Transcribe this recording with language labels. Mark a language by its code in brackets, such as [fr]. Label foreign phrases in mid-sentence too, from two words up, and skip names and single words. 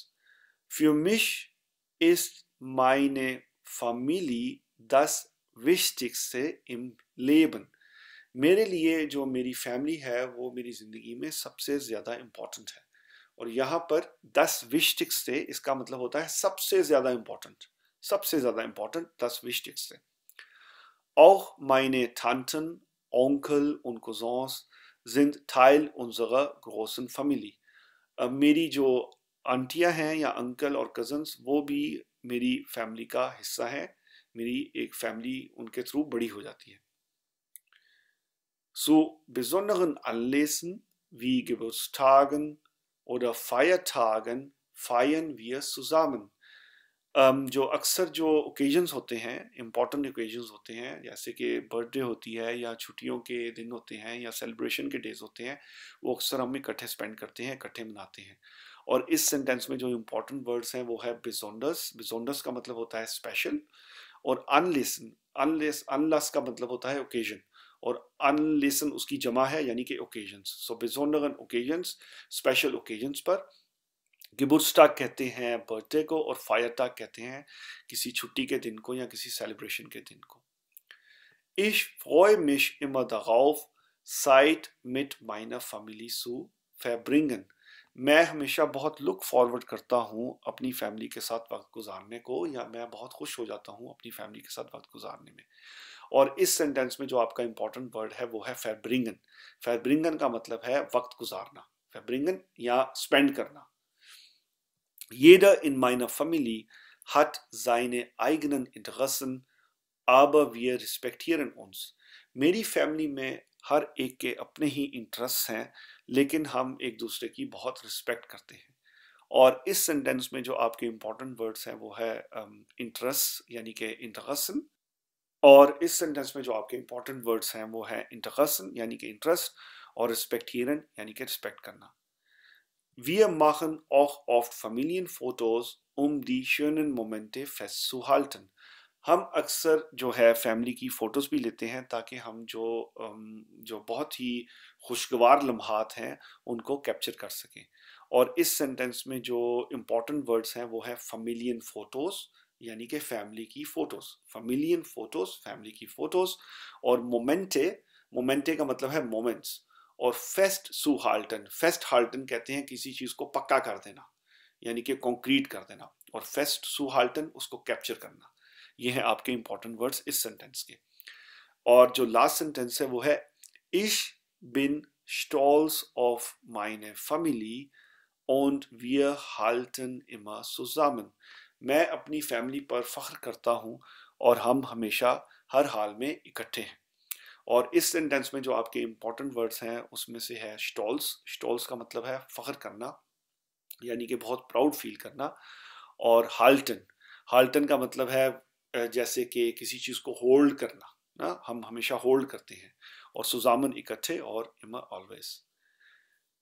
[de] Für mich ist meine Familie das Wichtigste im Leben. [hi] मेरे लिए जो मेरी फैमिली है वो मेरी ज़िंदगी में सबसे ज़्यादा इम्पोर्टेंट है। और यहाँ पर [de] das Wichtigste [hi] इसका मतलब होता है सबसे ज़्यादा इम्पोर्टेंट [de] das Wichtigste। Auch meine Tanten, Onkel und Cousins sind Teil unserer großen Familie। [hi] अब मेरी जो आंटियां हैं या अंकल और कजन्स वो भी मेरी फैमिली का हिस्सा है, मेरी एक फैमिली उनके थ्रू बड़ी हो जाती है। [de] Zu besonderen Anlässen wie Geburtstagen oder Feiertagen feiern wir zusammen। [hi] जो अक्सर जो ओकेजन्स होते हैं, [en] important occasions [hi] होते हैं, जैसे कि बर्थडे होती है या छुट्टियों के दिन होते हैं या सेलिब्रेशन के डेज होते हैं, वो अक्सर हम इकट्ठे स्पेंड करते हैं, इकट्ठे मनाते हैं। और इस सेंटेंस में जो [en] important words [hi] हैं वो है besonders का मतलब होता है स्पेशल, और अनलेस का मतलब होता है ओकेजन, और अनलेसन उसकी जमा है यानी कि ओकेजन्स। सो besonderen [en] occasions special occasions [hi] पर, गिबुर्स्टाग कहते हैं बर्थडे को, और फायरटाग कहते हैं किसी छुट्टी के दिन को या किसी सेलिब्रेशन के दिन को। [de] Ich freue mich immer darauf, Zeit mit meiner Familie zu verbringen। [hi] मैं हमेशा बहुत [en] look forward [hi] करता हूँ अपनी फैमिली के साथ वक्त गुजारने को, या मैं बहुत खुश हो जाता हूँ अपनी फैमिली के साथ वक्त गुजारने में। और इस सेंटेंस में जो आपका [en] important word [hi] है वो है verbringen। verbringen का मतलब है वक्त गुजारना, verbringen या स्पेंड करना। [de] Jeder in meiner Familie hat seine eigenen Interessen, aber wir respektieren uns। [hi] मेरी फैमिली में हर एक के अपने ही इंटरेस्ट हैं, लेकिन हम एक दूसरे की बहुत रिस्पेक्ट करते हैं। और इस सेंटेंस में जो आपके [en] important words [hi] हैं वो है इंटरेस्ट यानी कि इंटरेसन, और इस सेंटेंस में जो आपके [en] important words [hi] हैं वो है इंटरेसन यानी कि इंटरेस्ट, और रिस्पेक्टिeren यानी कि रिस्पेक्ट करना। [de] Wir machen auch oft Familienfotos, um die schönen Momente festzuhalten। [hi] हम अक्सर जो है फैमिली की फ़ोटोज़ भी लेते हैं ताकि हम जो बहुत ही खुशगवार लम्हात हैं उनको कैप्चर कर सकें। और इस सेंटेंस में जो [en] important words [hi] हैं वो है [de] Familien Fotos [hi] यानी कि फैमिली की फ़ोटोज़, [de] Familien Fotos [hi] फैमिली की फ़ोटोज़, और मोमेंटे का मतलब है मोमेंट्स, और [de] fest halten [hi] कहते हैं किसी चीज़ को पक्का कर देना यानी कि कॉन्क्रीट कर देना, और [de] fest zuhalten [hi] उसको कैप्चर करना। ये हैं आपके [en] important words [hi] इस सेंटेंस के। और जो [en] last sentence [hi] है वो है [de] Ich bin stolz auf meine Familie und wir halten immer zusammen। [hi] मैं अपनी फैमिली पर फख्र करता हूँ और हम हमेशा हर हाल में इकट्ठे हैं। और इस सेंटेंस में जो आपके [en] important words [hi] हैं उसमें से है स्टॉल्स का मतलब है फख्र करना यानी कि बहुत [en] proud feel [hi] करना, और हाल्टन का मतलब है जैसे कि किसी चीज़ को होल्ड करना ना, हम हमेशा होल्ड करते हैं, और सुजामन इकट्ठे, और इमा ऑलवेज।